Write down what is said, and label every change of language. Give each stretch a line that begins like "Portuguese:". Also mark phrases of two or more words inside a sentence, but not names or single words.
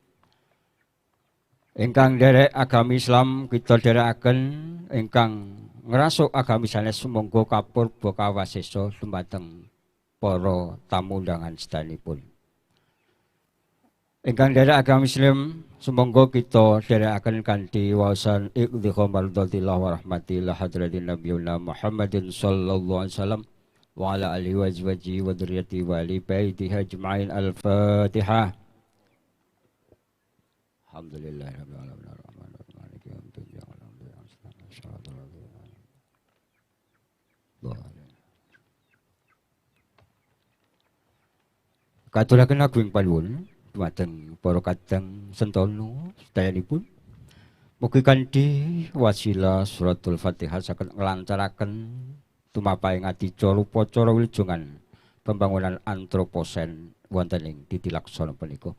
Javanese: Ingkang derek agami Islam kita derekaken ingkang ngrasuk agami sanes sumangga kapurba kawasesa dumateng para tamu undangan sedanipun. Ingkang derek agami Islam sumangga kita derekaken kanthi waosan
Arabic: اقض مرضاة الله ورحمة الله حضرة نبينا محمد صلى الله عليه وسلم وعلى آله وأزواجه وذرياته وآل بيته أجمعين. Al-Fatihah. الحمد لله رب العالمين الرحمن الرحيم مالك يوم الدين إياك نعبد وإياك نستعين.
Javanese: Katuraken agung panuwun dumateng para kadang sentana sedayanipun mugi kanthi wasilah suratul Fatihah saged nglancaraken tumapaing adicara upacara wilujengan pembangunan Antroposen wonten ing titilaksana punika.